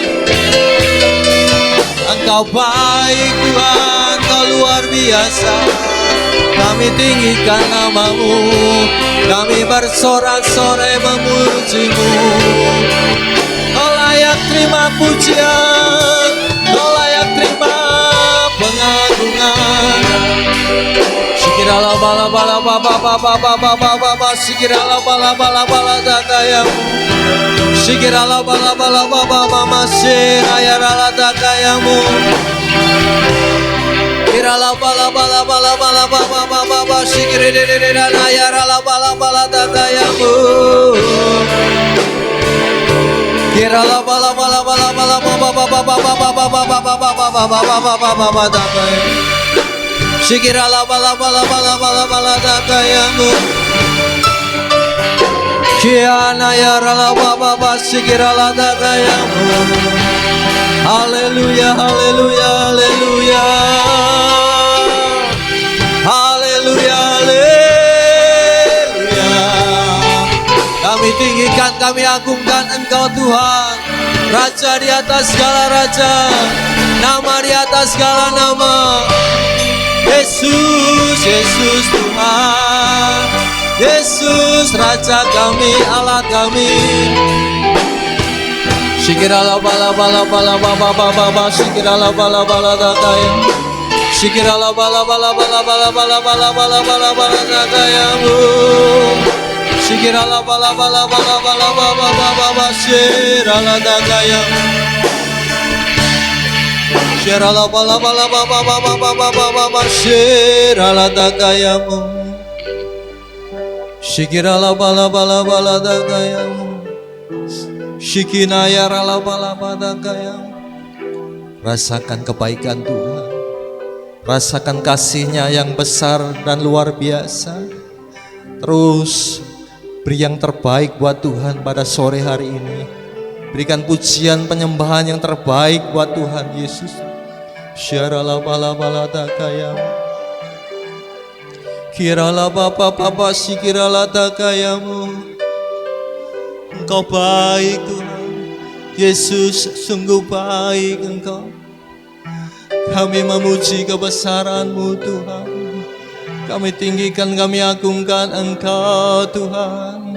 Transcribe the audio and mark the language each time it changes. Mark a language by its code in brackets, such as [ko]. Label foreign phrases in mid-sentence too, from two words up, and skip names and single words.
[id] Engkau baik Tuhan, Engkau luar biasa. Kami tinggikan nama-Mu, kami bersorak-sorai memuji-Mu. Kau layak terima pujian, Kau layak terima pengagungan. Sikirala bala bala baba baba baba baba sikirala bala bala bala dakayamu. Sikirala bala bala baba mama sirayarala dakayamu. Kirala bala bala bala bala baba baba sikirala yarala bala bala dakayamu. Kirala bala bala bala bala baba baba baba baba baba baba baba dakayamu. Sikirala bala bala bala bala bala dakayamu. Kiana ya rala baba basikirala dakayamu. Haleluya, haleluya, haleluya. Haleluya, haleluya. Kami tinggikan, kami agungkan Engkau Tuhan, Raja di atas segala raja, nama di atas segala nama. Yesus, Yesus Tuhan, Yesus Raja kami, Allah kami. Sikirala bala bala bala baba baba baba sikirala bala bala dakaya. Sikirala bala bala bala bala bala bala bala bala bala dakayamu. Sikirala bala bala bala bala baba baba sikirala dakayamu. Shirala bala bala baba baba baba baba shirala dakayamu. Shikirala bala bala bala dakayamu. Shikinaya rala bala bala dakayamu. Rasakan kebaikan Tuhan, rasakan kasih-Nya yang besar dan luar biasa. Terus beri yang terbaik buat Tuhan pada sore hari ini. Berikan pujian penyembahan yang terbaik buat Tuhan Yesus. Syarala bala bala dakayamu. Kirala bapa bapa sikirala dakayamu. Engkau baik Tuhan, Yesus sungguh baik Engkau. Kami memuji kebesaran-Mu Tuhan. Kami tinggikan, kami agungkan Engkau Tuhan.